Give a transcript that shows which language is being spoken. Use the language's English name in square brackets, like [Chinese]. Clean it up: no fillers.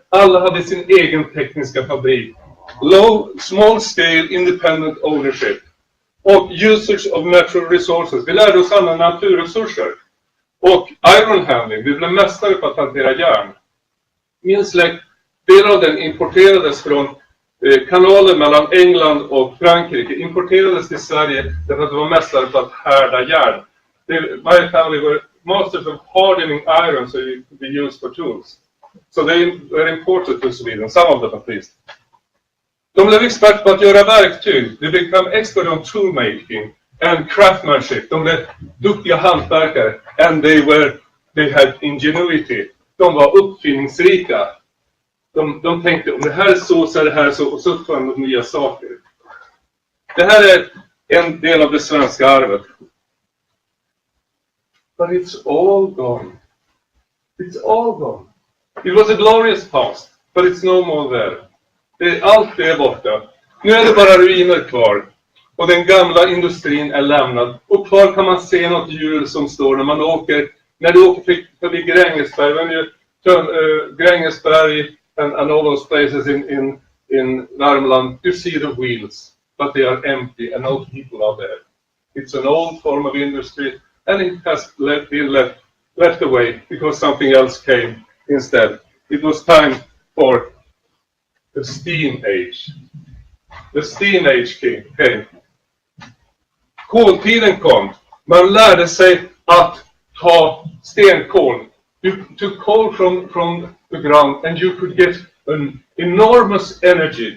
[Swedish] Alla hade sin egen tekniska fabrik. [English] Small scale independent ownership. [Swedish] Och [English] usage of natural resources. [Swedish] Vi lärde oss använda naturresurser. Och [English] iron handling. [Swedish] Vi blev mästare på att hantera järn. Min släkt, delar av den importerades från kanalen mellan England och Frankrike. Importerades till Sverige därför att de var mästare på att härda järn. [English] My family were masters of hardening iron so it could be used for tools. So they were imported to Sweden, some of them at least. [Swedish] De blev expert på att göra verktyg. [English] They became expert on tool making and craftsmanship. [Swedish] De blev duktiga hantverkare. [English] And they had ingenuity. [Swedish] De var uppfinningsrika. De tänkte om det här är så är det här så och så uppfann de nya saker. Det här är en del av det svenska arvet. [English] But it's all gone. It's all gone. It was a glorious past, but it's no more there. [Swedish] Allt är borta. Nu är det bara ruiner kvar. Och den gamla industrin är lämnad. Och kvar kan man se något hjul som står när du åker förbi Grängesberg. [English] When you turn Grängesberg and all those places in Värmland, you see the wheels. But they are empty and no people are there. It's an old form of industry. And it has been left away because something else came instead. It was time for the steam age. The steam age came. [Swedish] Koltiden kom. Man lärde sig att ta stenkol. [English] You took coal from the ground and you could get an enormous energy.